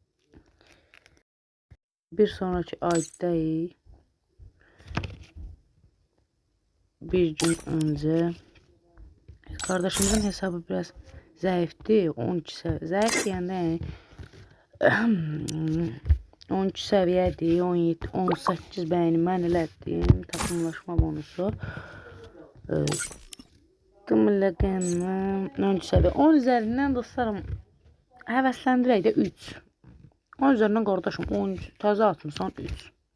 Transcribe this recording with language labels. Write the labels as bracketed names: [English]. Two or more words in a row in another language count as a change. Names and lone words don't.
[Azerbaijani] Bir sonraki aydayıq. [Turkish] Bir gün önce kardeşimizin hesabı biraz zayıftı. 12 seviye. Zayıf yani 12 seviyedir. [Azerbaijani] 17, 18 bəyəni mən elədim. Takımlaşma bonusu. [Turkish] Tımıllaqanım 12 seviye. [Azerbaijani] 10 üzerinden dostlarım həvəsləndirək də 3. 10 üzerinden qardaşım 10 təzə atmışsan 3.